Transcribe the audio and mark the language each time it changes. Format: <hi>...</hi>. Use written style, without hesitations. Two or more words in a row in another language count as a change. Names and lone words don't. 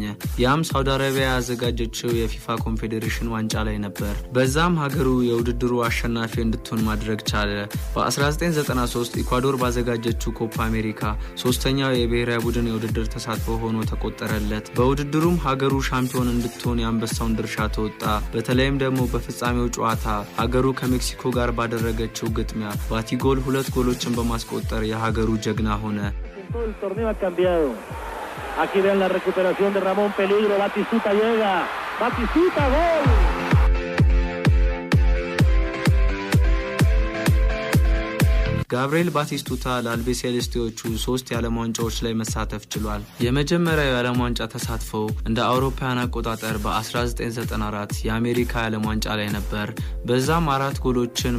<am>ያም ሳውዲ አረቢያ ያዘጋጀችው የፊፋ ኮንፌዴሬሽን ዋንጫ ላይ ነበር። በዛም ሀገሩ የውድድሩ አሸናፊ እንድትሆን ማድረግ ቻለ። በ1993 ኢኳዶር ባዘጋጀችው ኮፓ አሜሪካ ሶስተኛው የብሔራዊ ቡድን የውድድር ተሳትፎ ሆኖ ተቆጠረለት። በውድድሩም ሀገሩ ሻምፒዮን እንድትሆን የአንበሳውን ድርሻ ተወጣ። በተለይም ደግሞ በፍጻሜው ጨዋታ ሀገሩ ከሜክሲኮ ጋር ባደረገችው ግጥሚያ ባቲጎል 2 ጎሎችን በማስቆጠር የሀገሩ ጀግና ሆነ።</am> <es>Aquí ven la recuperación de Ramón Peligro, Batistuta llega, Batistuta gol.</es> <am>ጋብሪኤል ባቲስቱታ ለአልቢ ሴሌስቲዎቹ 3 የዓለም ዋንጫዎች ላይ መሳተፍ ችሏል። የመጀመሪያው የዓለም ዋንጫ ተሳትፎ እንደ አውሮፓውያን አቆጣጠር በ1994 የአሜሪካ የዓለም ዋንጫ ላይ ነበር። በዛም 4 ጎሎችን</am>